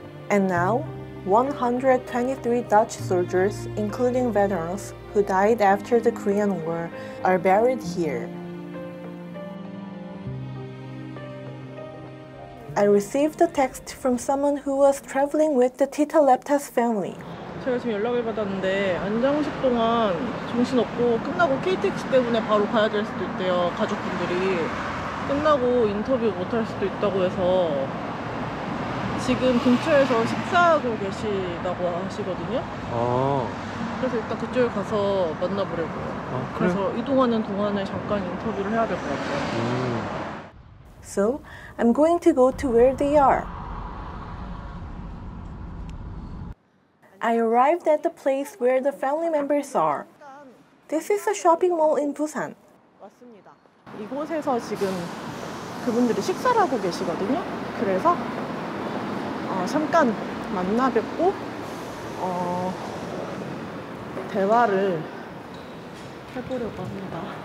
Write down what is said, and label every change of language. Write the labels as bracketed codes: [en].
[en] And now, 123 Dutch soldiers, including veterans who died after the Korean War, are buried here. I received a text from someone who was traveling with the Titalepta's family. [ko] 제가 지금 연락을 받았는데 안장식 동안 정신없고 끝나고 KTX 때문에 바로 가야 될 수도 있대요. 가족분들이 끝나고 인터뷰 못할 수도 있다고 해서 지금 근처에서 식사하고 계시다고 하시거든요. 그래서 일단 그쪽에 가서 만나보려고요. 그래서 이동하는 동안에 잠깐 인터뷰를 해야 될 것 같아요. [en] So, I'm going to go to where they are. I arrived at the place where the family members are. This is a shopping mall in Busan. [ko] 맞습니다. 이곳에서 지금 그분들이 식사를 하고 계시거든요. 그래서 잠깐 만나 뵙고 대화를 해보려고 합니다.